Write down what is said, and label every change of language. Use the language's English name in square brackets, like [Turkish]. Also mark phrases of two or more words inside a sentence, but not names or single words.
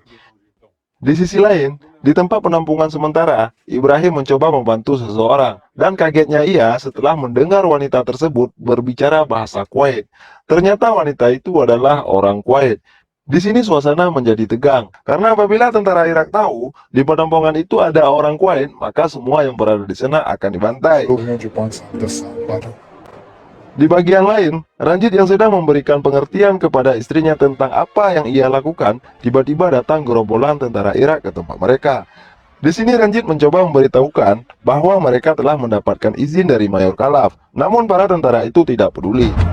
[Indonesian] Di sisi lain, di tempat penampungan sementara, Ibrahim mencoba membantu seseorang dan kagetnya ia setelah mendengar wanita tersebut berbicara bahasa Kuwait. Ternyata wanita itu adalah orang Kuwait. Di sini suasana menjadi tegang, karena apabila tentara Irak tahu di penampungan itu ada orang Kuwait, maka semua yang berada di sana akan dibantai. [Hindi] लोग हैं जो 5 साल 10 साल 12 [Indonesian] Di bagian lain, Ranjit yang sedang memberikan pengertian kepada istrinya tentang apa yang ia lakukan, tiba-tiba datang gerombolan tentara Irak ke tempat mereka. Di sini Ranjit mencoba memberitahukan bahwa mereka telah mendapatkan izin dari Mayor Khalaf, namun para tentara itu tidak peduli.